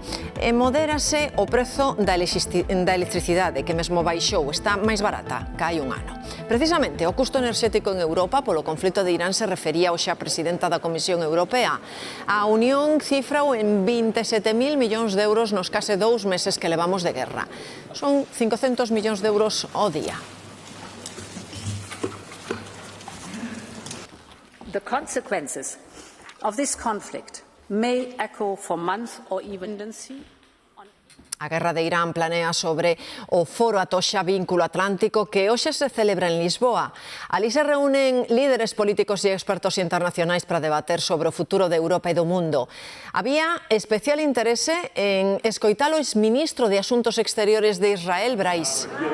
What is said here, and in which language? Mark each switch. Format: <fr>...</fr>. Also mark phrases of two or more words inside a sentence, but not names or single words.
<gl>E modérase o prezo da electricidade, que mesmo baixou, está máis barata que hai un ano. Precisamente, o custo enerxético en Europa polo conflito de Irán se refería hoxe a presidenta da Comisión Europea. A Unión cifrao en 27.000 millóns de euros nos case 2 meses que levamos de guerra. Son 500 millóns de euros ao día.</gl> <en>The consequences of this conflict may echo for months or even tendency.</en> <gl>A guerra de Irán planea sobre o Foro Atocha Vínculo Atlántico que hoxe se celebra en Lisboa. Alí se reúnen líderes políticos e expertos internacionais para debater sobre o futuro de Europa e do mundo. Había especial interese en escoitar o exministro de Asuntos Exteriores de Israel, Brais.</gl>